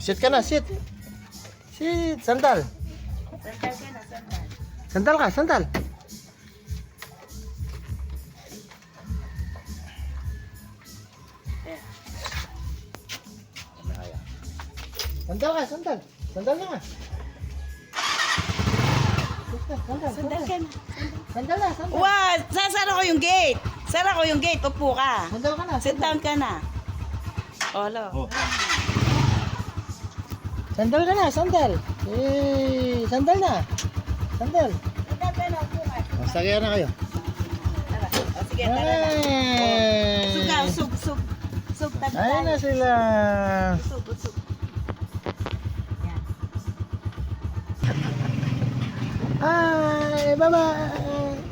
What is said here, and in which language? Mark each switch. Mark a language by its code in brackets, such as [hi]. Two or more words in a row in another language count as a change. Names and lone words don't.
[tl] O, sit ka na, sit. Sit, sandal. Sandal ka na, sandal. Sandal ka, sandal. Sandal ka, sandal. Sandal na nga. Sandal, Sandal ka na. Sandal na, sandal. Wow! Sasara ko yung gate. Sara ko yung gate. Upo ka. Sandal ka na. [en] Sit down [tl] ka na. Olo. Sandal ka na, sandal. Eh, sandal na. Sandal. Sandal ka na. Upo ka. O, sakya na kayo. Tara. O, sige, tara na. Ay! Sugaw, sug. Tabi Ayun na tayo. sila. Sug. Yan. Ay, bye-bye.